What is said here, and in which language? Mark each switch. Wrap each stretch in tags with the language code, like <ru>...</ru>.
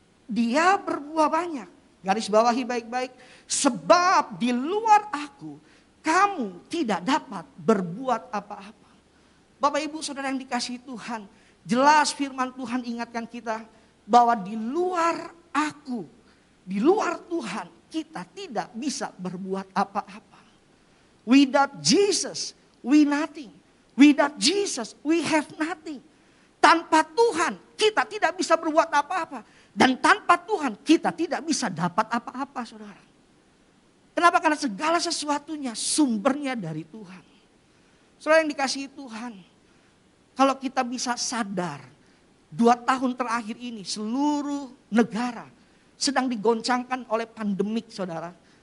<id>Dia berbuah banyak. Garis bawahi baik-baik. Sebab di luar aku kamu tidak dapat berbuat apa-apa. Bapak Ibu Saudara yang dikasihi Tuhan. Jelas firman Tuhan ingatkan kita bahwa di luar aku, di luar Tuhan kita tidak bisa berbuat apa-apa.</id> <en>Without Jesus, we nothing. Without Jesus, we have nothing.</en> <id>Tanpa Tuhan, kita tidak bisa berbuat apa-apa. Dan tanpa Tuhan, kita tidak bisa dapat apa-apa, saudara. Kenapa? Karena segala sesuatunya sumbernya dari Tuhan. Saudara yang dikasihi Tuhan, kalau kita bisa sadar, 2 tahun terakhir ini seluruh negara sedang digoncangkan oleh pandemik saudara.</id>